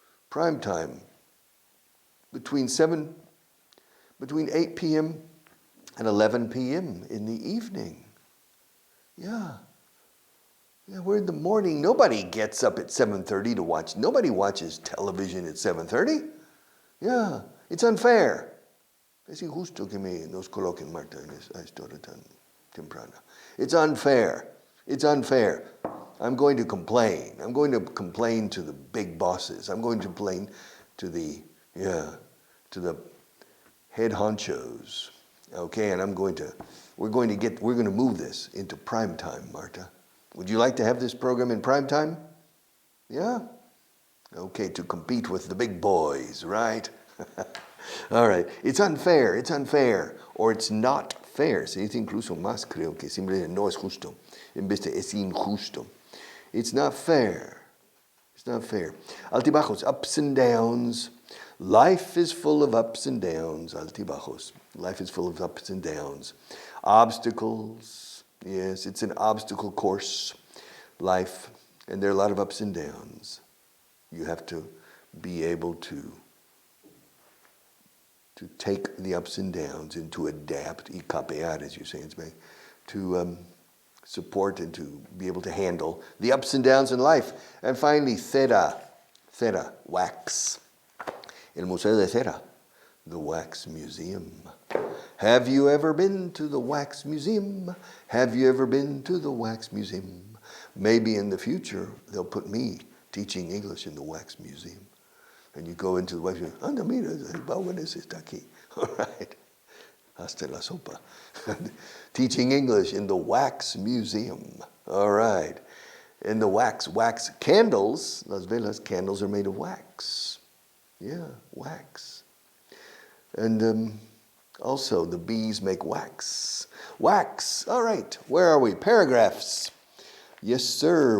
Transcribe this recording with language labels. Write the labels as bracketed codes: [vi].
[en] Prime time. Between 8 p.m. and 11 p.m. in the evening. Yeah. Yeah, we're in the morning. Nobody gets up at 7:30 to watch. Nobody watches television at 7:30. Yeah, it's unfair. [es] Es injusto que nos coloquen, Marta, en esta hora tan temprana. [en] It's unfair. It's unfair. I'm going to complain. I'm going to complain to the big bosses. I'm going to complain to the head honchos. Okay, and we're going to move this into prime time, Marta. Would you like to have this program in prime time? Yeah? Okay, to compete with the big boys, right? All right. It's unfair, or it's not fair. [es] Se dice incluso más, creo que simplemente no es justo. En vez de es injusto. [en] It's not fair. It's not fair. Altibajos, ups and downs. Life is full of ups and downs. Altibajos. Life is full of ups and downs. Obstacles. Yes, it's an obstacle course, life, and there are a lot of ups and downs. You have to be able to take the ups and downs and to adapt, [es] y capear, [en] as you say in Spain, to support and to be able to handle the ups and downs in life. And finally, cera, wax. [es] El Museo de Cera, [en] the Wax Museum. Have you ever been to the Wax Museum? Have you ever been to the Wax Museum? Maybe in the future, they'll put me teaching English in the Wax Museum. And you go into the Wax Museum. [es] Anda, mira, el Bauanes está aquí. [en] All right. [es] Hasta la sopa. [en] Teaching English in the Wax Museum. All right. And the wax candles, [es] las velas, [en] candles are made of wax. Yeah, wax. And also, the bees make wax. Wax. All right. Where are we? Paragraphs. Yes, sir.